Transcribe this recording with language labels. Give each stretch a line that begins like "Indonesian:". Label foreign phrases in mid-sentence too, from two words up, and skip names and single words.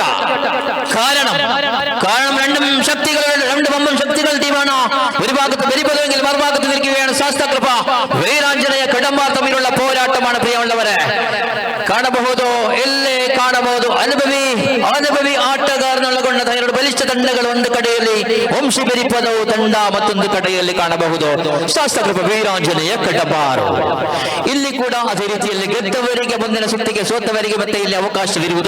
Malayalam: കാരണം രണ്ടും ശക്തികൾ, രണ്ട് വമ്പൻ ശക്തികൾ ടീമാണ്. ഒരു ഭാഗത്ത് ബലിപദമെങ്കിൽ മറുഭാഗത്ത് നിൽക്കുകയാണ് ശാസ്ത്രകൃപ വീരാഞ്ജനേയ കടമ്പാർ തമ്മിലുള്ള പോരാട്ടമാണ്.
Kannada: പ്രിയമുള്ളവരെ ಕಾಣಬಹುದು, ಎಲ್ಲೇ ಕಾಣಬಹುದು ಅನುಭವಿ ಆಟಗಾರನೊಳಗೊಂಡ ಎರಡು ಬಲಿಷ್ಠ ತಂಡಗಳು. ಒಂದು ಕಡೆಯಲ್ಲಿ ವಂಶಿ ಬೆರಿಪದವು ತಂಡ, ಮತ್ತೊಂದು ಕಡೆಯಲ್ಲಿ ಕಾಣಬಹುದು ಶಾಸ್ತ್ರಕೃಪ ವೀರಾಂಜನೇಯ ಕಡಬಾರು. ಇಲ್ಲಿ ಕೂಡ ಅದೇ ರೀತಿಯಲ್ಲಿ ಗೆದ್ದವರಿಗೆ ಮುಂದಿನ ಸುತ್ತಿಗೆ, ಸೋತವರಿಗೆ ಮತ್ತೆ ಇಲ್ಲಿ ಅವಕಾಶವಿರುವುದು.